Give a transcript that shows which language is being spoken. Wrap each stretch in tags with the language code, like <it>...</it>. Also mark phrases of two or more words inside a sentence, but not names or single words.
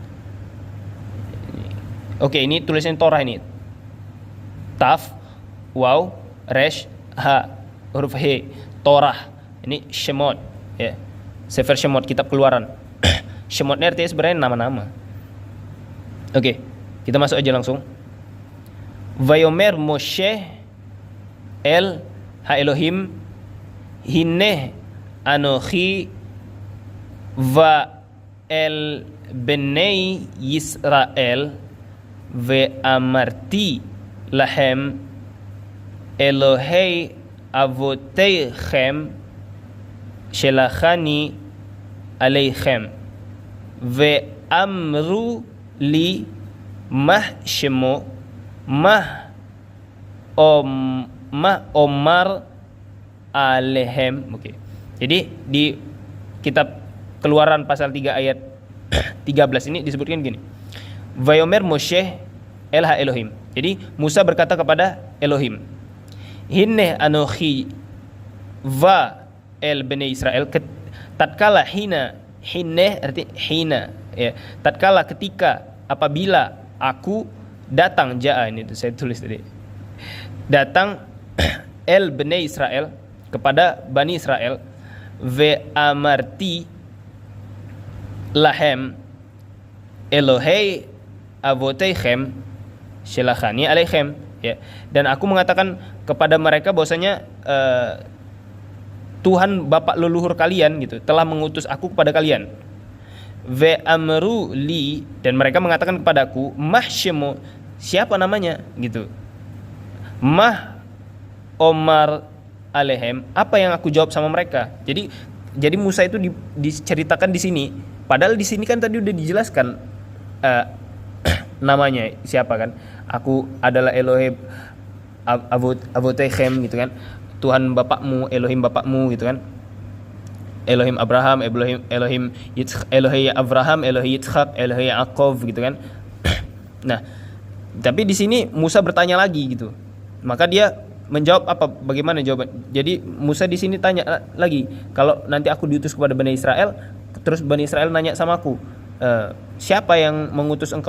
<id>Oke, ini tulisannya Torah ini. Taf, waw, resh, ha, huruf he, Torah. Ini Shemot ya. Sefer Shemot, kitab Keluaran. Shemot ini artinya sebenarnya nama-nama. Oke, kita masuk aja langsung.</id> <he>ויאמר משה אל האלהים הנה אנכי בא אל בני ישראל ואמרתי להם אלהי אבותיכם שלחני אליכם ואמרו לי מה שמו מה אמר אלהם.</he> <id>Oke. Jadi di kitab Keluaran pasal 3 ayat 13 ini disebutkan gini.</id> <he>ויאמר משה אל האלהים.</he> <id>Jadi Musa berkata kepada Elohim,</id> <he>הנה אנכי בא אל בני ישראל.</he> <id>Tatkala hinne arti hina ya. Tatkala ketika apabila aku datang, jaa ini itu saya tulis tadi. Datang</id> <he>אל בני ישראל</he> <id>kepada Bani Israel,</id> <he>ואמרתי להם אלהי אבותיכם שלחני אליכם</he> <id>ya. Dan aku mengatakan kepada mereka bahwasanya Tuhan bapak leluhur kalian gitu telah mengutus aku kepada kalian.</id> <he>ואמרו לי,</he> <id>dan mereka mengatakan kepadaku,</id> <he>מה שמו,</he> <id>siapa namanya gitu.</id> <he>מה אמר אלהם,</he> <id>apa yang aku jawab sama mereka. Jadi Musa itu diceritakan di sini, padahal di sini kan tadi udah dijelaskan namanya siapa kan. Aku adalah</id> <he>אלהים אבותיכם</he> <id>gitu kan, Tuhan bapakmu, Elohim bapakmu gitu kan. Elohim Abraham, Elohim Yitzhak, Elohim Abraham, Elohim Yitzhak, Elohim Yaakov gitu kan. Nah, tapi di sini Musa bertanya lagi gitu. Maka dia menjawab apa? Bagaimana jawaban? Jadi Musa di sini tanya lagi, kalau nanti aku diutus kepada Bani Israel, terus Bani Israel nanya sama aku, siapa yang mengutus engkau?</id>